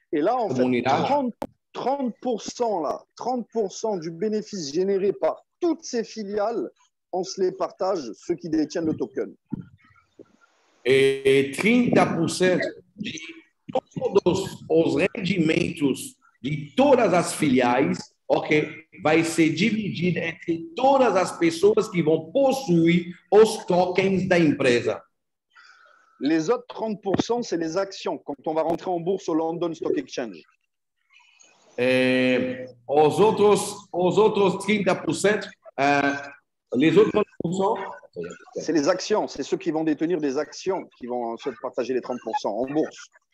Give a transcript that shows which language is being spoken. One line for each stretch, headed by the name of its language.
French: Et là, en fait, 30% là, 30% du bénéfice généré par toutes ces filiales, on se les partage, ceux qui détiennent le token.
Portuguese: Et 30% de todos os rendimentos de todas as filiais, vai ser dividido entre todas as pessoas que vão possuir os tokens da empresa.
French: Les autres 30%, c'est les actions quand on va rentrer en bourse au London Stock Exchange.
Portuguese: Os outros 30%,
French: les autres 30%, c'est les actions, c'est ceux qui vont détenir des actions qui vont se partager les 30% en bourse.